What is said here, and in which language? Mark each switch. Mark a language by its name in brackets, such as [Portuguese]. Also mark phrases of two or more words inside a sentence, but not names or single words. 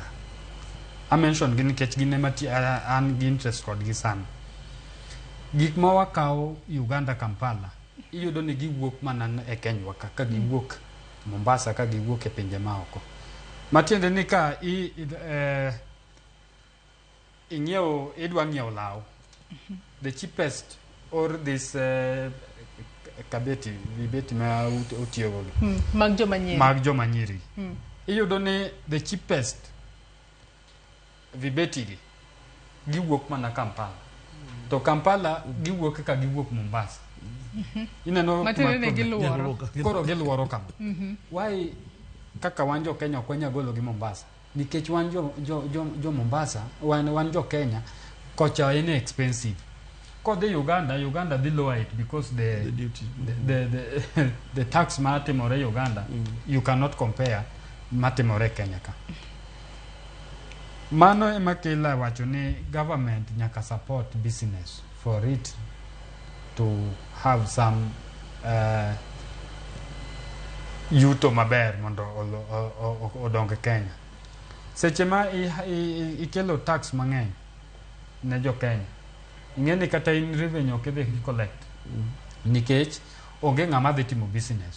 [English] I mention [Luo (Kenya and Tanzania)] gi nikech gin ema an gi interest kod gi sana. Gik ma wakawo Uganda, Kampala, iyudo ni giwuok mana e Kenya ka giwuok Mombasa, ka giwuok e pinje ma oko. Matiende ni ka idwa ng'iewo law, [English] the cheapest or this [Luo (Kenya and Tanzania)] vibeti ma utiyo godo mag joma nyiri, iyudo ni [English] the cheapest [Luo (Kenya and Tanzania)] vibeti gi giwuok mana Kampala, to Kampala giwuok ka giwuok Mombasa. Ineno koro giluoro kama. Why kaka wan jo Kenya ok wanya golo gi Mombasa? Nikech wan jo Mombasa, wan jo Kenya, kocha en expensive. Kodhi Uganda dhi [English] lower it because the duty, the tax matimore Uganda, you cannot compare [Luo (Kenya and Tanzania)] matimore Kenya ka. Mano ema kila wacho ni government nyaka [English] support business for it to have some [Luo (Kenya and Tanzania)] yuto maber mondo odong Kenya. Seche ma ikelo tax mang'eny ne jo Kenya, ng'eni kata in revenue ok idhi collect, nikech onge ng'ama dhi timo business.